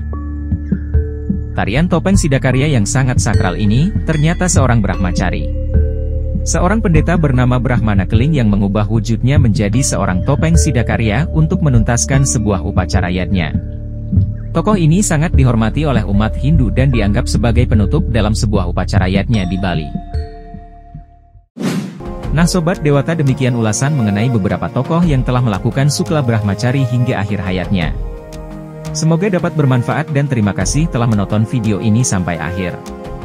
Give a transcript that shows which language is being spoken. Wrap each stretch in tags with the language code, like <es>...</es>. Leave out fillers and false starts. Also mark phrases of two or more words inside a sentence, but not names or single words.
<id>Tarian topeng Sidakarya yang sangat sakral ini, ternyata seorang Brahmachari. Seorang pendeta bernama Brahmana Keling yang mengubah wujudnya menjadi seorang topeng Sidakarya untuk menuntaskan sebuah upacara yadnya. Tokoh ini sangat dihormati oleh umat Hindu dan dianggap sebagai penutup dalam sebuah upacara yadnya di Bali. Nah Sobat Dewata, demikian ulasan mengenai beberapa tokoh yang telah melakukan Sukla Brahmachari hingga akhir hayatnya. Semoga dapat bermanfaat dan terima kasih telah menonton video ini sampai akhir.</id>